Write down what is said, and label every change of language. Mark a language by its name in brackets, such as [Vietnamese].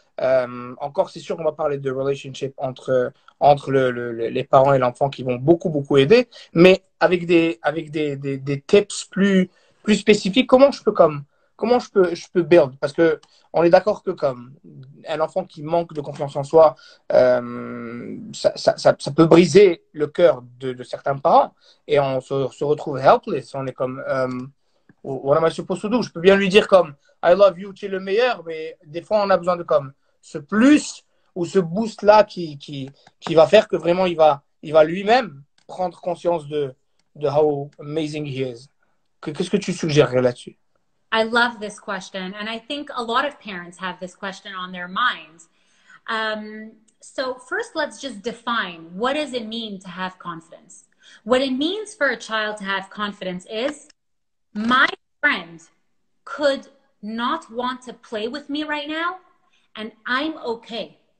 [French] Encore, c'est sûr qu'on va parler de relationship entre les parents et l'enfant qui vont beaucoup, beaucoup aider, mais avec des tips plus spécifiques. Comment je peux build? Parce que on est d'accord que comme un enfant qui manque de confiance en soi, ça peut briser le cœur de certains parents et on se retrouve helpless. On est comme, [English] what am I supposed to do? [French] Je peux bien lui dire comme, [English] I love you, [French] tu es le meilleur, mais des fois on a besoin de comme ce plus ou ce boost là qui va faire que vraiment il va lui-même prendre conscience de [English] how amazing he is. [French] Qu'est-ce que tu suggères là-dessus? [English] I love this question. And I think a lot of parents have this question on their minds. So first, let's just define, what does it mean to have confidence? What it means for a child to have confidence is, my friend could not want to play with me right now, and I'm okay.